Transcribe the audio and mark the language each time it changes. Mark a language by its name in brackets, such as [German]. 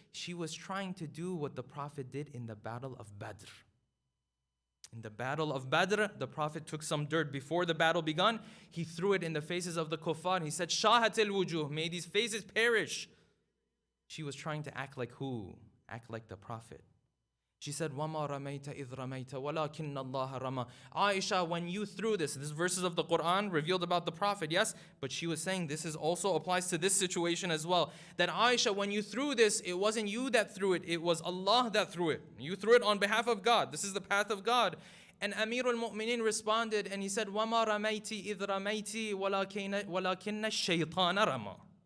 [English] She was trying to do what the Prophet did in the Battle of Badr. In the Battle of Badr, the Prophet took some dirt before the battle began. He threw it in the faces of the kuffar. He said, [Arabic] Shahatil wujuh, [English] may these faces perish. She was trying to act like who? Act like the Prophet. She said, [Arabic] وَمَا رَمَيْتَ إِذْ رَمَيْتَ وَلَكِنَّ اللَّهَ رَمَى. [English] Aisha, when you threw this verses of the Quran revealed about the Prophet, yes, but she was saying this is also applies to this situation as well. That Aisha, when you threw this, it wasn't you that threw it, it was Allah that threw it. You threw it on behalf of God. This is the path of God. And Amir al-Mu'mineen responded and he said, [Arabic] وَمَا رَمَيْتِ إِذْ رَمَيْتِ وَلَكِنَّ الشَّيْطَانَ رَمَى.